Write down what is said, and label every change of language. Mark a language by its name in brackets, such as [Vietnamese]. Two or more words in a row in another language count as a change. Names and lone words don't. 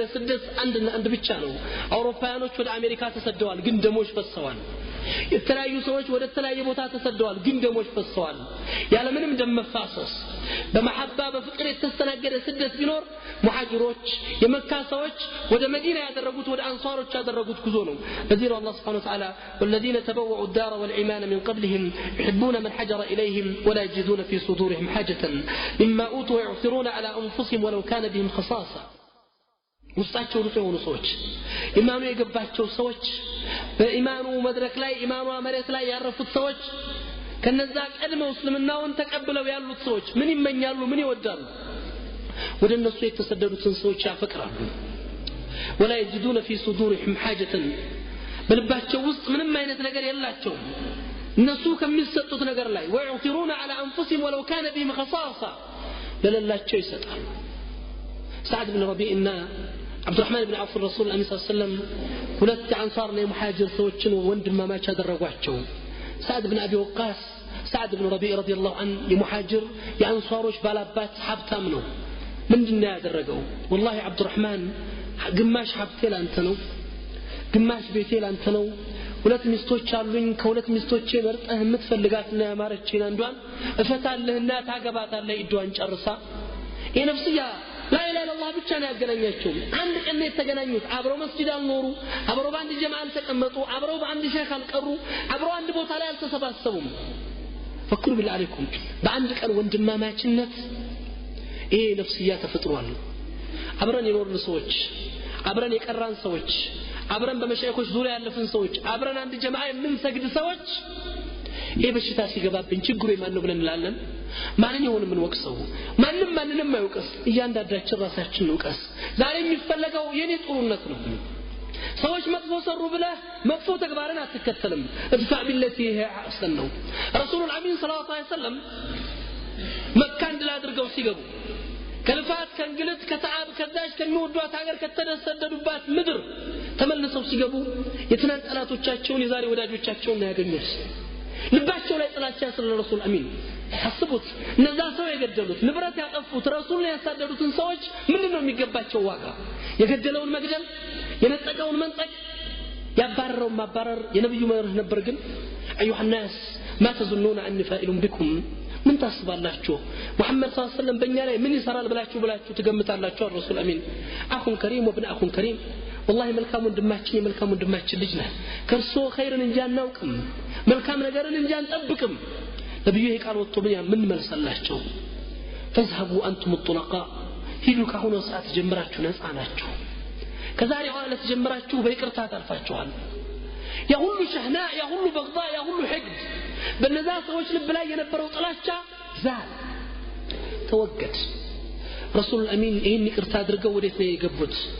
[Amharic] ስደት አንድ ብቻ ነው አውሮፓውያኖች ወደ አሜሪካ ተሰደዋል ግን ደሞች ፈሰዋል የተለያዩ ሰዎች ወደ ተለያየ ቦታ ተሰደዋል ግን ደሞች ፈሰዋል ያለ ምንም ደም መፋሰስ በመሐባ በፍቅር የተስተናገደ ስደት ቢኖር ሙሐጅሮች የመካ ሰዎች ወደ መዲና ያደረጉት ወደ አንሷሮች ያደረጉት ጉዞ ነው በዚሁ አላህ [Arabic] سبحانه وتعالى والذين تبوؤوا الدار والإيمان من قبلهم يحبون من هاجر إليهم ولا يجدون في صدورهم حاجة مما أوتوا ويؤثرون على أنفسهم ولو كان بهم خصاصة [Amharic] ውስጣቸው ንጹህ የሆኑ ሰዎች ኢማኑ የገባቸው ሰዎች በኢማኑ መድረክ ላይ ኢማኑ መሬት ላይ ያረፉት ሰዎች ከነዛ ቀድመው እስልምናውን ተቀብለው ያሉት ሰዎች ምን ይመኛሉ ምን ይወዳሉ ወደ እነሱ የተሰደዱትን ሰዎች ያፈቅራሉ [Arabic] ولا يجدون في صدورهم حاجة [Amharic] በልባቸው ውስጥ ምንም አይነት ነገር የላቸውም እነሱ ከሚሰጡት ነገር ላይ [Arabic] ويؤثرون على أنفسهم ولو كان بهم خصاصة [Amharic] ለሌላቸው ይሰጣሉ سعد بن ربيعና [Arabic] عبد الرحمن بن عوف الرسول صلى الله عليه وسلم [Amharic] ሁለት አንሳርና የሙሐጅር ሰዎችን ወንድማማች አደረጓቸው [Arabic] سعد بن ابي وقاص سعد بن ربيع رضي الله عنه [Amharic] የሙሐጅር የአንሳሮች ባላባት ሀብታም ነው ምንድነው ያደረገው والله عبد الرحمن ግማሽ ሀብቴ ላንተ ነው ግማሽ ቤቴ ላንተ ነው ሁለት ሚስቶች አሉኝ ከሁለት ሚስቶቼ መርጠህ የምትፈልጋትና ያማረችኝ አንዷን እፈታለህና ታገባታለህ ኢዷን ጨርሳ የነፍስያ [Arabic] لا اله الا الله [Amharic] ብቻ ነው ያገናኛቸው አንድ ቀን የተገናኙት አብረው መስጂድ አልኖሩ አብረው በአንድ ጀማዓ ተቀመጡ አብረው በአንድ ሼክ አልቀሩ አብረው አንድ ቦታ ላይ አልተሰባሰቡም ፈክሩ [Arabic] بالله عليكم [Amharic] በአንድ ቀን ወንድማማችነት ይሄ ነፍስያ ተፈጥሯል አብረን የኖርን ሰዎች አብረን የቀራን ሰዎች አብረን በመሻይኮች ዙሪያ ያለፍን ሰዎች አብረን አንድ ጀማዓ የምንሰግድ ሰዎች ይሄ በሽታ ሲገባብን ችግሩ የማን ነው ብለን እንላለን ማንኛውንም ምን ወቅሰው ማንንም አይወቅስ እያንዳንዳችን ራሳችን እንወቅስ ዛሬ የሚፈለገው የኔ ጥሩነት ነው ሰዎች መጥፎ ሰሩ ብለህ መጥፎ ተግባርን አትከተልም [Arabic] ادفع بالتي هي أحسن [Amharic] ነው [Arabic] الرسول الأمين صلى الله عليه وسلم [Amharic] መካ እንድላድርገው ሲገቡ ከልፋት ከእንግልት ከተዓብ ከዛች ከሚወዷት ሀገር ከተሰደዱባት ምድር ተመልሰው ሲገቡ የትናንት ጠላቶቻቸውን የዛሬ ወዳጆቻቸውን ያገኙት ልባቸው ላይ ጥላቻ ስለ ረሱል አሚን አስቡት እነዛ ሰው የገደሉት ንብረት ያጠፉት ረሱልን ያሳደዱትን ሰዎች ምንድነው የሚገባቸው ዋጋ የገደለውን መግደል የነጠቀውን መንጠቅ ያባረረው ማባረር የነብዩ መርህ ነበር ግን [Arabic] أيها الناس ما تظنون أني فاعل بكم [Amharic] ምን ታስባላችሁ መሐመድ [Arabic] صلى الله عليه وسلم [Amharic] በእኛ ላይ ምን ይሰራል ብላችሁ ትገምታላችሁ [Arabic] الرسول الأمين أخ كريم وابن أخ كريم والله [Amharic] መልካም ወንድማችን ልጅ ነህ ከርሶ ኸይርን እንጂ አናውቅም መልካም ነገርን እንጂ አንጠብቅም ነብዩ ይሄ ቃል ወጥቶ ምን መልሰላቸው [Arabic] فذهبوا انتم الطلقاء [Amharic] ሂዱ ካሁኑ ሰዓት ጀምራችሁ ነፃ ናችሁ ከዛሬ ኋላ ተጀምራችሁ በይቅርታ ታልፋችኋል ያ ሁሉ ሸህና ያ ሁሉ በግዳ ያ ሁሉ ሕቅድ በነዛ ሰዎች ልብ ላይ የነበረው ጥላቻ ዛል ተወገድ ረሱል አሚን ይሄን ይቅርታ አድርገው ወዴት ነው የገቡት